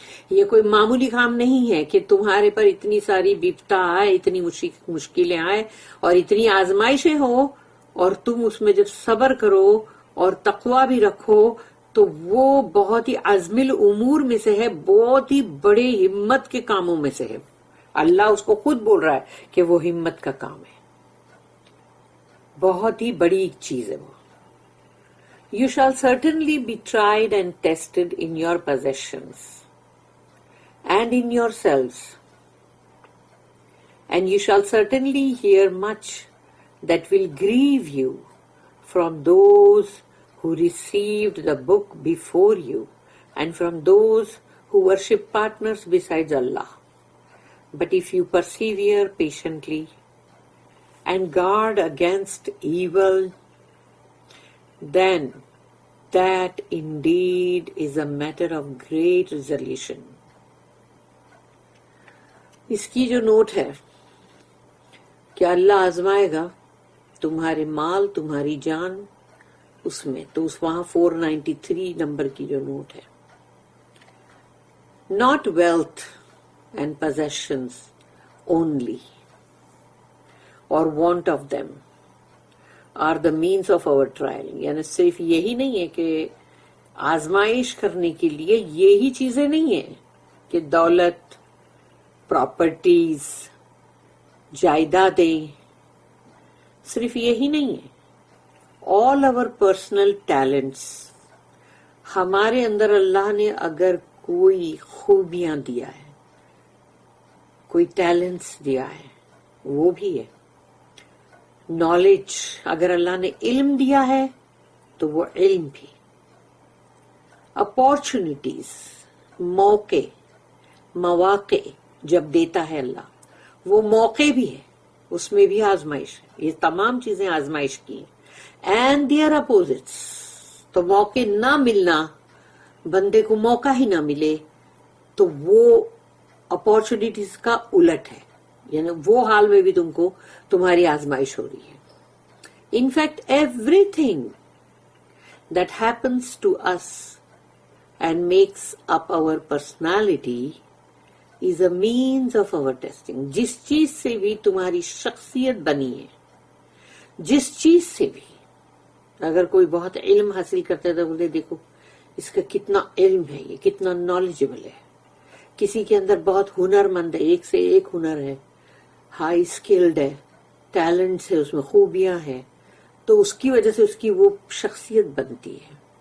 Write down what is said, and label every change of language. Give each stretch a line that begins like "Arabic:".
Urdu: یہ کوئی معمولی کام نہیں ہے کہ تمہارے پر اتنی ساری بپتا آئے، اتنی مشکلیں آئے اور اتنی آزمائشیں ہو، اور تم اس میں جب صبر کرو اور تقوی بھی رکھو تو وہ بہت ہی عزم الامور میں سے ہے، بہت ہی بڑے ہمت کے کاموں میں سے ہے. اللہ اس کو خود بول رہا ہے کہ وہ ہمت کا کام ہے، بہت ہی بڑی چیز ہے وہ.
English: You shall certainly be tried and tested in your possessions and in yourselves, and you shall certainly hear much that will grieve you from those who received the book before you and from those who worship partners besides Allah. But if you persevere patiently and guard against evil, then that indeed is a matter of great resolution.
Urdu: اس کی جو note ہے کہ اللہ آزمائے گا تمہارے مال، تمہاری جان، اس میں تو اس وہاں 493 number کی جو نوٹ ہے.
English: Not wealth and possessions only or want of them are the means of our trial.
Urdu: یعنی صرف یہی نہیں ہے کہ آزمائش کرنے کے لیے یہی چیزیں نہیں ہیں کہ دولت، پراپرٹیز، جائیدادیں، صرف یہی نہیں ہے.
English: all our personal talents،
Urdu: ہمارے اندر اللہ نے اگر کوئی خوبیاں دیا ہے، کوئی ٹیلنٹس دیا ہے، وہ بھی ہے. نالج، اگر اللہ نے علم دیا ہے تو وہ علم بھی. اپارچونیٹیز، موقع، مواقع جب دیتا ہے اللہ، وہ موقع بھی ہے، اس میں بھی آزمائش ہے. یہ تمام چیزیں آزمائش کی ہیں.
English: and their opposites.
Urdu: تو موقع نہ ملنا, بندے کو موقع ہی نہ ملے, تو وہ اپارچونیٹیز کا الٹ ہے, یعنی وہ حال میں بھی تم کو تمہاری آزمائش ہو رہی ہے.
English: In fact, everything that happens to us and makes up our personality is a means of our testing.
Urdu: جس چیز سے بھی تمہاری شخصیت بنی ہے, جس چیز سے بھی, اگر کوئی بہت علم حاصل کرتا ہے تو بولتے دیکھو اس کا کتنا علم ہے, یہ کتنا نالجبل ہے. کسی کے اندر بہت ہنر مند ہے, ایک سے ایک ہنر ہے, ہائی اسکلڈ ہے, ٹیلنٹس ہے, اس میں خوبیاں ہیں, تو اس کی وجہ سے اس کی وہ شخصیت بنتی ہے.